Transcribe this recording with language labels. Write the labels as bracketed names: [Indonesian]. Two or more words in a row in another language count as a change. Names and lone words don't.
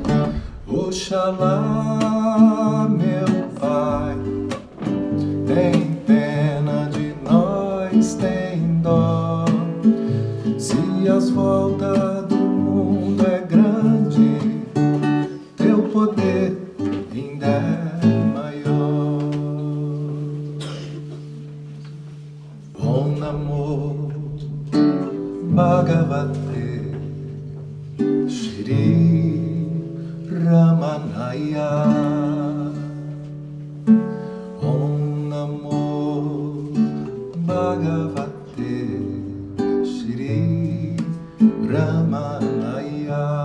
[Portuguese] Oxalá, meu Pai, tem pena de nós, tem dó. Se as voltas do mundo é grande, teu poder ainda é maior. [Sanskrit] ॐ नमो भगवते श्री रमणाय. ॐ नमो भगवते श्री रमणाय.